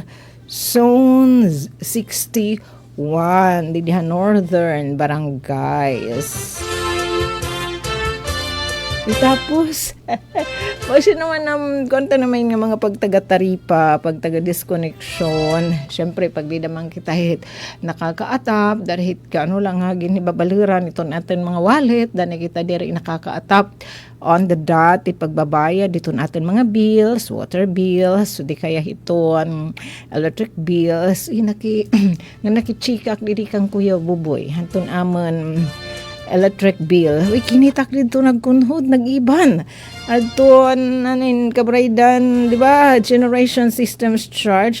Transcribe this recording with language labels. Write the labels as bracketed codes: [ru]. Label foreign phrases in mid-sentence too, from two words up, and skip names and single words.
[war] Zone 61 didihan Northern Barangays. Tapos, kasi naman konta naman nga mga pagtaga-taripa, pagtaga-disconnection. Siyempre, pag di naman kita hit nakaka-atap, dahil hit ka ano lang hagin ibabaliran ito natin mga wallet, dahil kita diri nakaka-atap [en] on the dot, [war] ipagbabayad dito natin mga bills, [en] water bills, [war] so di kaya hiton [en] electric bills, [war] nga nakichikak diri kang Kuya Buboy, hantun amon [en] electric bill. [war] Uy, kinitak dito nagkunhod, nag-iban. Aton, anin, kabraydan, di ba? [en] Generation systems charge.